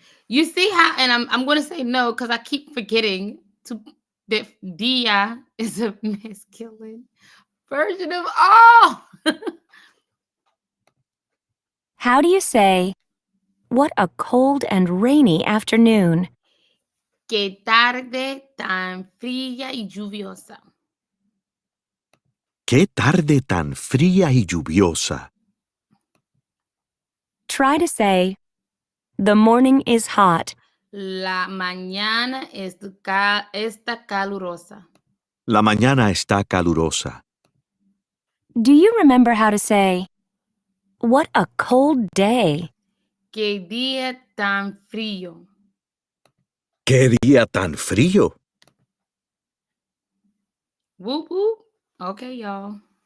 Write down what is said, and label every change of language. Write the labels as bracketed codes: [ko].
[en] You see how, and I'm going to say no because I keep forgetting that dia is a masculine version of all. How do you say, what a cold and rainy afternoon? [es] Que tarde tan fría y lluviosa. ¡Qué tarde tan fría y lluviosa! [en] Try to say, the morning is hot. [es] La mañana está calurosa. La mañana está calurosa. [en] Do you remember how to say, what a cold day? [es] Que día tan frío. ¡Qué día tan frío! [en] Whoop whoop. Okay, y'all.